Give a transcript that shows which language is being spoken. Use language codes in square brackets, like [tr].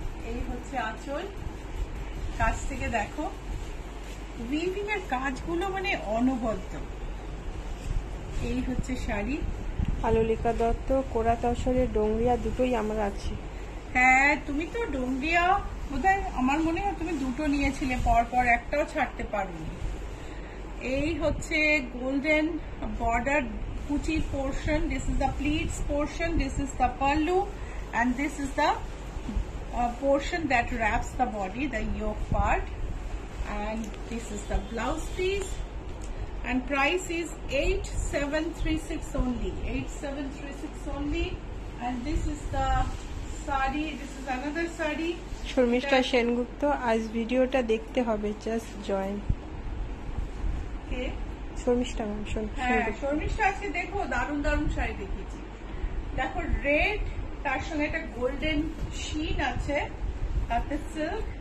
[bn] এই হচ্ছে আঁচল, কাছ থেকে দেখো উইভিং এর কাজগুলো মানে অনবদ্য। এই হচ্ছে শাড়ি। আলোলিকা দত্ত, কোরা তসরে, ডোংরিয়া দুটোই আমার আছে। হ্যাঁ, তুমি তো ডোংরিয়া বোধহয়, আমার মনে হয় তুমি দুটো নিয়েছিলে পর, একটাও ছাড়তে পারোনি। এই হচ্ছে গোল্ডেন বর্ডার কুচির portion, [en] This is the pleats portion, this is the pallu and this is the portion that wraps the body, the yoke part, and this is the blouse piece, and price is 8736 only, 8736 only. And this is the sari, this is another sari. [bn] Sharmistha Sengupta, আজ ভিডিওটা দেখতে হবে, just join. কে? Sharmistha ma'am. হ্যাঁ, শর্মিষ্ঠা আজকে দেখো দারুণ শাড়ি দেখিয়েছি। দেখো রেড, তার সঙ্গে একটা গোল্ডেন শিন আছে, তাতে সিল্ক।